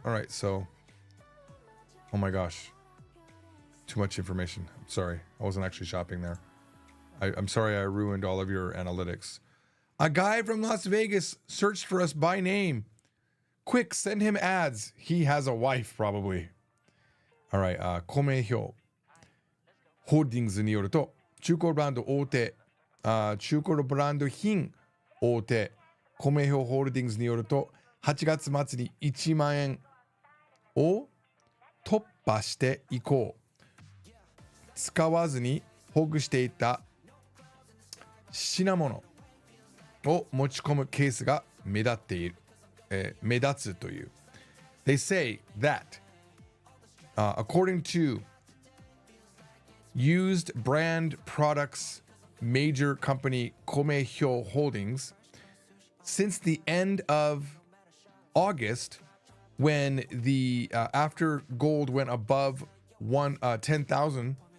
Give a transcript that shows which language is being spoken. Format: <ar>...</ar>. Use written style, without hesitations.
<en>All right, so oh my gosh. Too much information. I'm sorry. I wasn't actually shopping there. I'm sorry I ruined all of your analytics. A guy from Las Vegas searched for us by name. Quick, send him ads. He has a wife, probably.</en> <ja>All right, Komehyo Holdings によると、中古ブランド大手、中古ブランド品大手、Komehyo Holdings によると、8月末に1万円を突破して以降、使わずに保護していた品物を持ち込むケースが目立っている。目立つという。</ja> <en>They say that, according to used brand products major company Komehyo Holdings, since the end of August, when the after gold went above 10,000,</en>